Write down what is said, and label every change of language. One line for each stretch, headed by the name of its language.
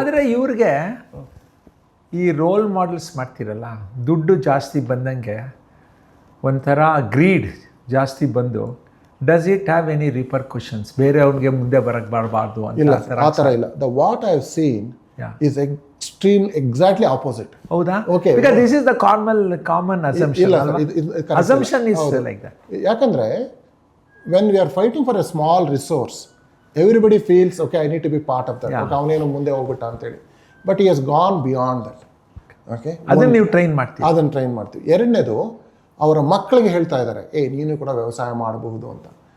Kannada: ಆದರೆ ಇವ್ರಿಗೆ ಈ ರೋಲ್ ಮಾಡೆಲ್ಸ್ ಮಾಡ್ತಿರಲ್ಲ, ದುಡ್ಡು ಜಾಸ್ತಿ ಬಂದಂಗೆ ಒಂಥರ ಗ್ರೀಡ್ ಜಾಸ್ತಿ ಬಂದು,
English: Does it have any repercussions?
Kannada: ಬೇರೆ ಅವ್ನಿಗೆ ಮುಂದೆ ಬರಕ್ಕೆ ಬರಬಾರ್ದು ಅಂತ? ಇಲ್ಲ, ಆ ಥರ ಇಲ್ಲ.
English: The what I have seen is exactly opposite.
Kannada: ಹೌದಾ?
English: Okay. Because this is the common assumption.
Kannada: ಇಲ್ಲ,
English: assumption is like that. ಯಾಕಂದರೆ when we are fighting for a small resource, everybody feels okay I need to be part of that. Okay,
Kannada: ಅವನೇನು ಮುಂದೆ ಹೋಗ್ಬಿಟ್ಟ ಅಂತೇಳಿ.
English: But he has gone beyond that. Okay,
Kannada: ಅದನ್ನು ನೀವು train ಮಾಡ್ತೀವಿ. ಅದನ್ನು ಟ್ರೈನ್ ಮಾಡ್ತೀವಿ. ಎರಡನೇದು, ಅವರ ಮಕ್ಕಳಿಗೆ ಹೇಳ್ತಾ ಇದ್ದಾರೆ, ನೀನು ಕೂಡ ವ್ಯವಸಾಯ ಮಾಡಬಹುದು ಅಂತ.